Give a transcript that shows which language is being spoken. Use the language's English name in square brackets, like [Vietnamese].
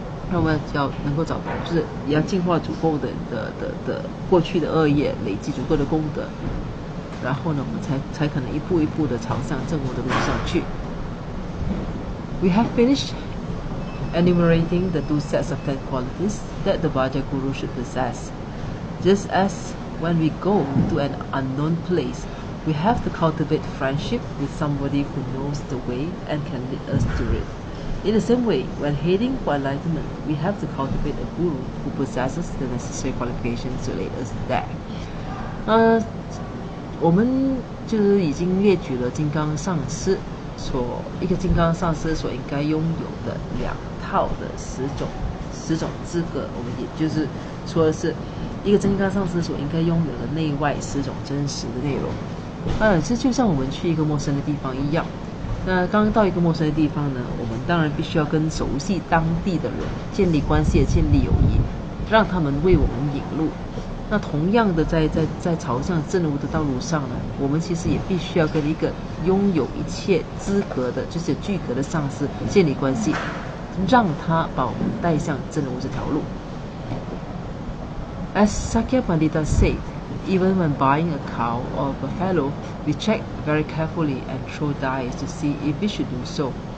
[Chinese] 那我们要能够就是也要净化足够的过去的恶业，累积足够的功德。然后呢，我们才可能一步一步的朝向正悟的路上去。 [English] We have finished enumerating the 2 sets of 10 qualities that the Vajra Guru should possess. Just as when we go to an unknown place, we have to cultivate friendship with somebody who knows the way and can lead us to it. In the same way, when heading for enlightenment, we have to cultivate a guru who possesses the necessary qualifications to lead us there. [Chinese] 我们就是已经列举了金刚上师一个金刚上师所应该拥有的2套的10种资格。我们也就是说的是一个金刚上师所应该拥有的内外10种真实的内容。这就像我们去一个陌生的地方一样。那刚到一个陌生的地方呢，我们当然必须要跟熟悉当地的人建立关系，建立友谊，让他们为我们引路。那同样的，在朝向正悟的道路上呢，我们其实也必须要跟一个拥有一切资格的，就是具格的上师建立关系，让他把我们带向正悟这条路。 [English] As Sakya Pandita said, even when buying a cow or buffalo, we check very carefully and throw dice to see if we should do so.